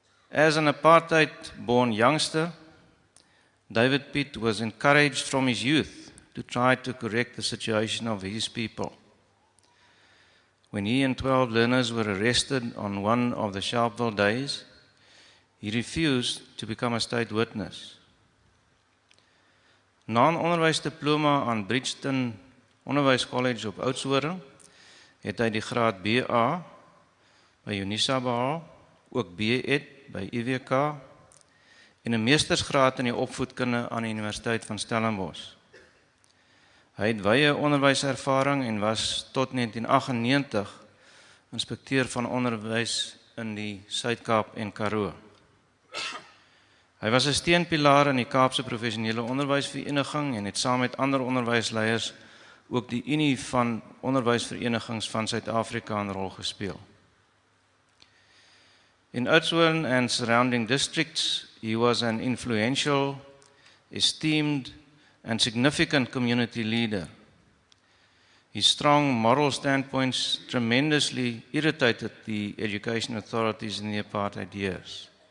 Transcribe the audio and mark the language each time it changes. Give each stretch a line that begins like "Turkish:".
English: As an apartheid-born youngster, David Piet was encouraged from his youth to try to correct the situation of his people. When he and 12 learners were arrested on one of the Sharpeville days, he refused to become a state witness.
Afrikaans: Na 'n onderwysdiploma aan Bridgeton Onderwyscollege op Oudtshoorn het hy die graad BA by Unisa behaal, ook B.Ed by UWK en 'n meestersgraad in die opvoedkunde aan die Universiteit van Stellenbosch. Hy het wye onderwyservaring en was tot 1998 inspekteur van onderwys in die Suid-Kaap en Karoo. Hy was 'n steunpilaar in die Kaapse Professionele Onderwysvereniging en het saam met ander onderwysleiers ook die Unie van Onderwysverenigings van Suid-Afrika 'n rol gespeel.
English: In Oudtshoorn and surrounding districts, he was an influential, esteemed and significant community leader. His strong moral standpoints tremendously irritated the education authorities in the apartheid years.